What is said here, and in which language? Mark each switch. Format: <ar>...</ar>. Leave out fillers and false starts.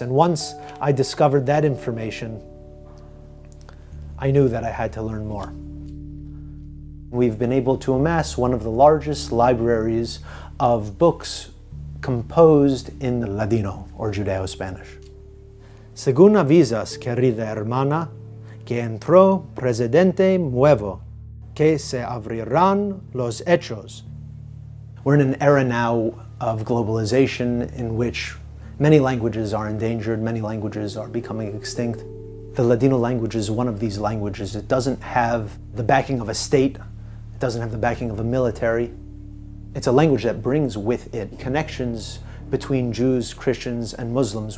<en>And once I discovered that information, I knew that I had to learn more. We've been able to amass one of the largest libraries of books composed in Ladino, or Judeo-Spanish.</en> <lad>Según avisas, querida hermana, que entró presidente nuevo, que se abrirán los hechos.</lad> <en>We're in an era now of globalization in which many languages are endangered, many languages are becoming extinct. The Ladino language is one of these languages. It doesn't have the backing of a state, it doesn't have the backing of a military. It's a language that brings with it connections between Jews, Christians, and Muslims.</en>